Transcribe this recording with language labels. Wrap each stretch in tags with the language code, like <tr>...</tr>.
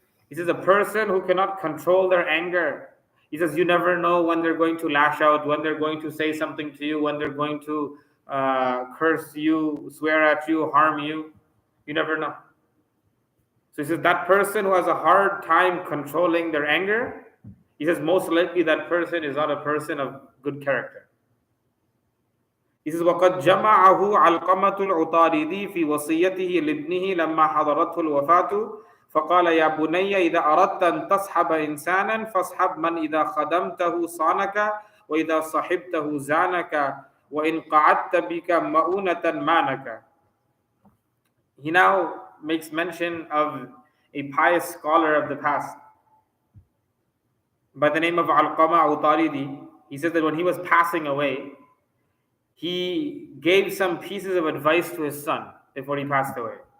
<en>He says a person who cannot control their anger, he says you never know when they're going to lash out, when they're going to say something to you, when they're going to curse you, swear at you, harm you. You never know. So he says that person who has a hard time controlling their anger, he says most likely that person is not a person of good character. He says</en> <ar>وَقَدْ جَمَعَهُ عَلْقَمَةُ الْعُطَارِدِي فِي وَصِيَّتِهِ لِابْنِهِ لَمَّا حَضَرَتْهُ الْوَفَاةُ فقال يا بني إذا أردت أن تصحب إنسانا فاصحب من إذا خدمته صانك وإذا صحبته زانك وإن قعدت بك مؤونة مانك.</ar> <en>He now makes mention of a pious scholar of the past by the name of Alqama Utaridi. He said that when he was passing away, he gave some pieces of advice to his son before he passed away.</en>